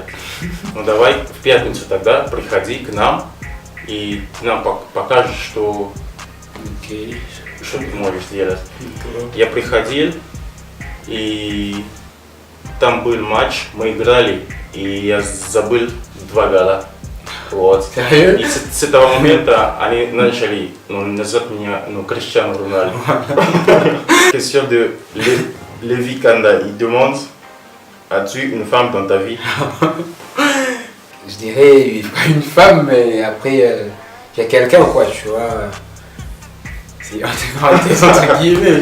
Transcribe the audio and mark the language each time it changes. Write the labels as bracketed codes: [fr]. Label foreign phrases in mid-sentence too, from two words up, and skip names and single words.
[ru] Ну давай в пятницу тогда приходи к нам и ты нам покажешь, что ты можешь делать. Я приходил, и там был матч, мы играли, и я забыл 2 гола. Вот. И с этого момента они начали называть меня Криштиану Роналду. [fr] Question de Lévi Kanda, il demande, as-tu une femme dans ta vie? Je dirais pas une femme, mais après il y a quelqu'un ou quoi, tu vois. C'est entre guillemets.